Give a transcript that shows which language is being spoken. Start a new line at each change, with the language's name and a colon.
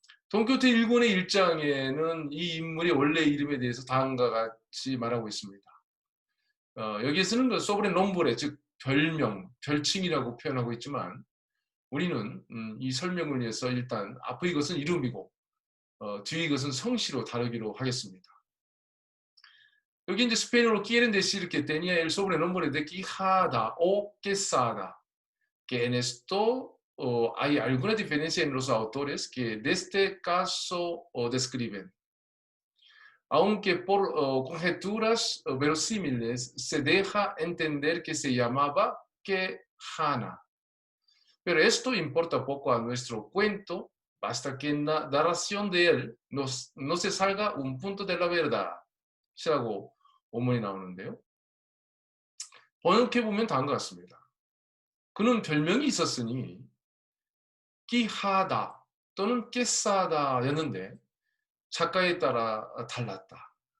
Korean: 돈키호테 1권의 1장에는 이 인물의 원래 이름에 대해서 다음과 같이 말하고 있습니다. 여기에서는 그 소브레 nombre, 즉 별명, 별칭이라고 표현하고 있지만 우리는 이 설명을 위해서 일단 앞의 것은 이름이고 뒤의 것은 성씨로 다루기로 하겠습니다. 여기 이제 스페인어로
Spanish: quieren decir que tenía el sobrenombre de Quijada o Quesada, que en esto hay alguna diferencia en los autores que de este caso describen. aunque por conjeturas verosímiles se deja entender que se llamaba Quejana. Pero esto importa poco a nuestro cuento, basta que en la narración de él no se salga un punto de la verdad.
Korean: 시라고 원문이 나오는데요. 번역해보면 다음 것 같습니다. 그는 별명이 있었으니 끼하다 또는 깨싸다였는데 작가에 따라 달랐다.